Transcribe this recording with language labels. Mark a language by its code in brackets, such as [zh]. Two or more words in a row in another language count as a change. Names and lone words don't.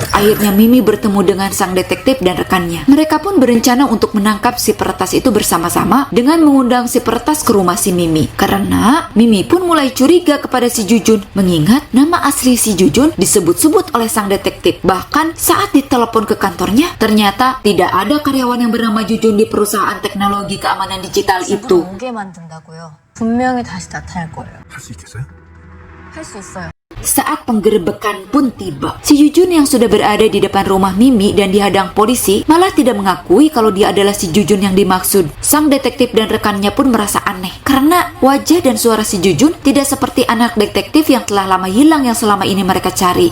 [id] Akhirnya Mimi bertemu dengan sang detektif dan rekannya. Mereka pun berencana untuk menangkap si peretas itu bersama-sama dengan mengundang si peretas ke rumah si Mimi. Karena Mimi pun mulai curiga kepada si Jujun, mengingat nama asli si Jujun disebut-sebut oleh sang detektif. Bahkan saat ditelepon ke kantornya, ternyata tidak ada karyawan yang bernama Jujun di perusahaan teknologi keamanan digital itu. [ko] 분명히 다시 나타날 거예요. 할 수 있겠어요? 할 수 있어요. [id] Saat penggerebekan pun tiba, si Jujun yang sudah berada di depan rumah Mimi dan dihadang polisi malah tidak mengakui kalau dia adalah si Jujun yang dimaksud. Sang detektif dan rekannya pun merasa aneh karena wajah dan suara si Jujun tidak seperti anak detektif yang telah lama hilang yang selama ini mereka cari.